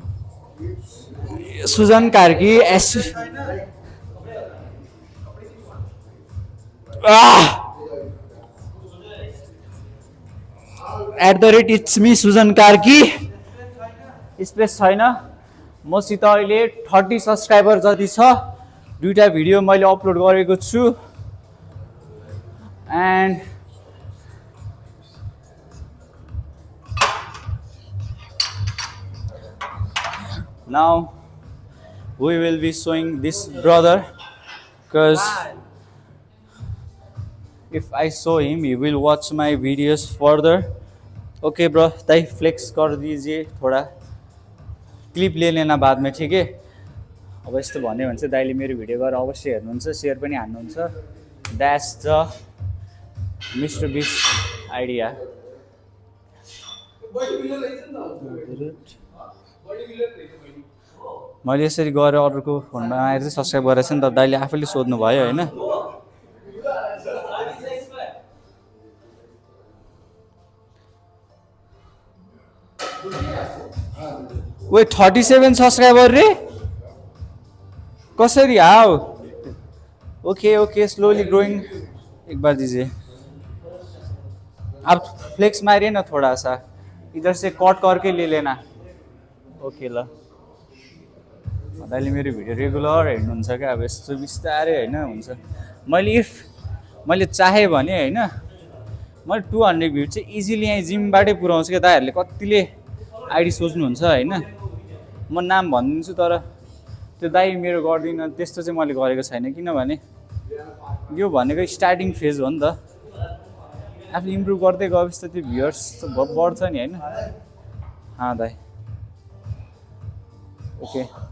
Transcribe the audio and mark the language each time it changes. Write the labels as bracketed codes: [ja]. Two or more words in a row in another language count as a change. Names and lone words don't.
[ne] सुजन कार्की S @it's me सुजन कार्की स्पेस छैन मसित अहिले 30 सब्सक्राइबर जति छ दुईटा भिडियो मैले अपलोड गरेको छु [en] एन्ड now we will be showing this brother because if I show him he will watch my videos further okay bro [hi] ताई फ्लेक्स कर दीजिए थोड़ा क्लिप ले लेना बाद में ठीक है [ne] अब यस्तो भन्यो भने चाहिँ दाइले मेरो भिडियो गरेर अवश्य हेर्नुहुन्छ शेयर पनि हान्नुहुन्छ [en] that's the Mister Beast idea [ne] मैले यसरी गरेर अरूको फोनमा आएर चाहिँ सब्सक्राइब गरेर चाहिँ त दाइले आफैले सोध्नु भयो हैन Wait, 37 सब्सक्राइबर रे [en] how okay slowly growing [hi] एक बार दीजिए आप फ्लेक्स मारिए ना थोड़ा सा इधर से कट करके ले लेना ओके [ne] ल दाइले मेरो भिडियो रेगुलर हेर्नुहुन्छ क्या अब यस्तो बिस्तारै हैन हुन्छ मैले चाहे भने हैन मैले 200 भ्यू चाहिँ इजिली यहाँ जिमबाटै पुर्याउँछु क्या दाइहरूले कतिले आइडी सोच्नुहुन्छ हैन म नाम भनिदिन्छु तर त्यो दाइ मेरो गर्दिन त्यस्तो चाहिँ मैले गरेको छैन किनभने यो भनेको [en] starting phase [ne] हो नि त आफूले इम्प्रुभ गर्दै गएपछि त त्यो भ्युअर्स बढ्छ नि हैन दाइ ओके